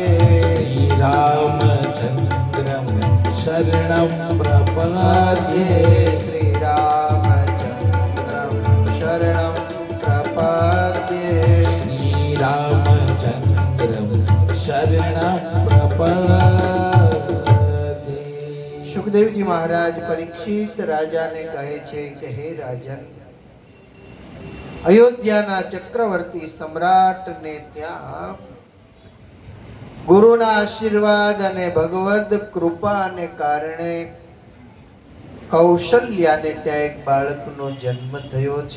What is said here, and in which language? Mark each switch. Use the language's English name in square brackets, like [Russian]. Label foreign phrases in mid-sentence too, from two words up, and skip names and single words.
[Sanskrit] श्रीरामचन्द्रं शरणं प्रपद्ये श्रीरामचन्द्रं शरणं प्रपद्ये श्रीरामचन्द्रं शरणं प्रपद्ये। [Gujarati] સુખદેવજી મહારાજ પરીક્ષિત રાજાને કહે છે કે હે રાજન, અયોધ્યાના ચક્રવર્તી સમ્રાટને ત્યાં ગુરુના આશીર્વાદ અને ભગવદ કૃપાને કારણે કૌશલ્યાને ત્યાં એક બાળકનો જન્મ થયો છે.